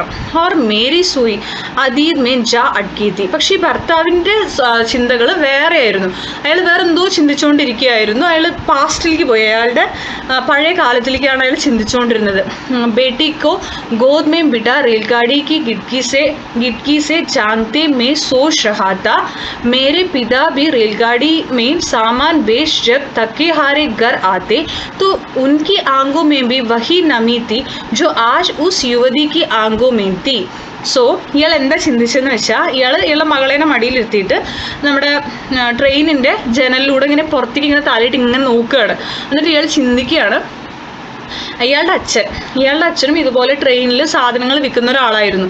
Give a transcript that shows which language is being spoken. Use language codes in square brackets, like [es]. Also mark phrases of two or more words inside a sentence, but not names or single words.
[hi] और मेरी सुई अतीत में जा अटकी थी, [ml] പക്ഷേ ഈ ഭർത്താവിൻ്റെ ചിന്തകൾ വേറെ ആയിരുന്നു. അയാൾ വേറെ എന്തോ ചിന്തിച്ചുകൊണ്ടിരിക്കുകയായിരുന്നു. അയാൾ പാസ്റ്റിലേക്ക് പോയി, അയാളുടെ പഴയ കാലത്തിലേക്കാണ് അയാൾ ചിന്തിച്ചുകൊണ്ടിരുന്നത്. [hi] बेटी को गोद में बिठा रेलगाड़ी की गिटकी से जानते में सोच रहा था. मेरे पिता भी रेलगाड़ी में सामान बेच जब थके हारे घर आते तो उनकी आंखों में भी वही नमी थी जो आज उस युवती की आंखों में थी. [ml] സോ ഇയാൾ എന്താ ചിന്തിച്ചതെന്ന് വെച്ചാൽ, ഇയാളെ മകളേനെ മടിയിലിരുത്തിയിട്ട് നമ്മുടെ ട്രെയിനിൻ്റെ ജനലിലൂടെ ഇങ്ങനെ പുറത്തേക്ക് ഇങ്ങനെ തലയിട്ട് ഇങ്ങനെ നോക്കുകയാണ്. എന്നിട്ട് ഇയാൾ ചിന്തിക്കുകയാണ്, ഇയാളുടെ അച്ഛനും ഇതുപോലെ ട്രെയിനിൽ സാധനങ്ങൾ വിൽക്കുന്ന ഒരാളായിരുന്നു.